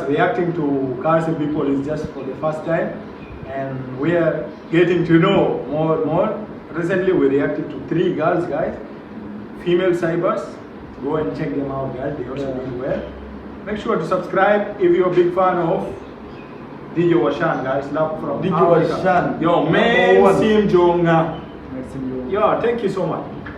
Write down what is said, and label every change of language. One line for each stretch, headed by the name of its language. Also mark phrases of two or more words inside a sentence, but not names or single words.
English: Reacting to Khasi people is just for the first time, and we are getting to know more. Recently, we reacted to 3 girls, guys, female cybers. Go and check them out, guys. They also Yeah. do well. Make sure to subscribe if you're a big fan of DJ Wanshan, guys. Love from DJ Africa. Wanshan. Yo, #1. MYNSIEM Jonga. Nice to meet you. Yo, thank you so much.